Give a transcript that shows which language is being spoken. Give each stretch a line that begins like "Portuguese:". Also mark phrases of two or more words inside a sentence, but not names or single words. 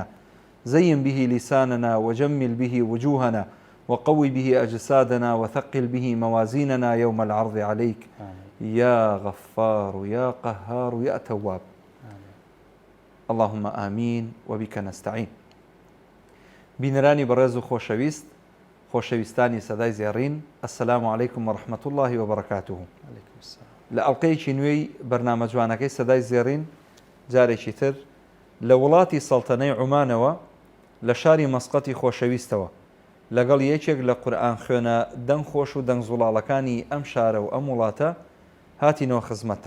Arabic: زين به لساننا وجمل به وجوهنا، وقوي به أجسادنا، وثقل به موازيننا يوم العرض عليك. يا غفار يا قهار يا تواب. اللهم آمين وبك نستعين.
Central Kurdish: بینەرانی بەڕێز و خۆشەویست، خۆشەویستانی سەدای زێڕین،
Arabic: ئەسسەلامو عەلەیکم وەڕەحمەتوڵڵاهی وبەڕەکاتوه.
Central Kurdish: لە ئەڵقەیەکی نوێی بەرنامە جوانەکەی سەدای زێڕین جارێکی تر لە وڵاتی سەڵتەنەی عومانەوە لە شاری مەسقەتی خۆشەویستەوە لەگەڵ یەکێک لە قورئان خوێنە دەنگ خۆش و دەنگ زوڵاڵەکانی ئەم شارە و ئەم وڵاتە هاتینەوە خزمەتتان.